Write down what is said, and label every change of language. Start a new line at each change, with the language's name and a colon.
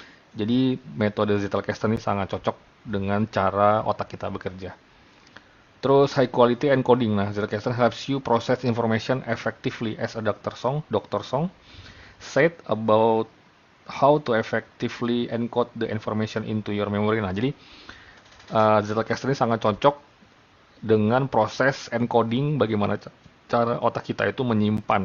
Indonesian: Jadi metode Zettelkasten ini sangat cocok dengan cara otak kita bekerja.
English: Terus high quality encoding. Nah, Zettelkasten helps you process information effectively as a Dr. Song said about how to effectively encode the information into your memory.
Indonesian: Nah, jadi Zettelkasten ini sangat cocok dengan proses encoding, bagaimana cara otak kita itu menyimpan.